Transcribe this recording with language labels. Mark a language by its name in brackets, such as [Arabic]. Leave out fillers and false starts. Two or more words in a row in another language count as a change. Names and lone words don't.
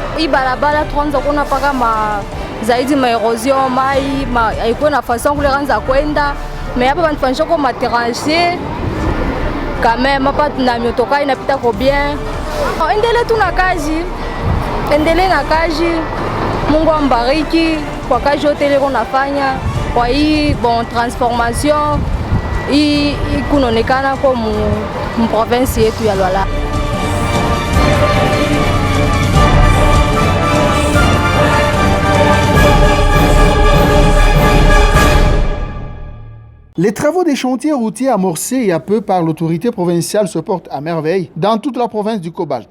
[Swahili] Hii barabara tuanza kuona paka zaidi erosion mai haikuwa na façon kule kanza kwenda, mais hapa banafanyisha kwa matrancher [French] quand même, [Swahili] hapa na miotoka inapita kwa bien. Endelee tu na kazi, endelee na kazi. Mungu ambariki kwa kazi yote ile unafanya, kwa hii transformation hii kunaonekana kwa mu province yetu ya Lualaba. [French] Les travaux des chantiers routiers amorcés il y a peu par l'autorité provinciale se portent à merveille dans toute la province du Cobalt.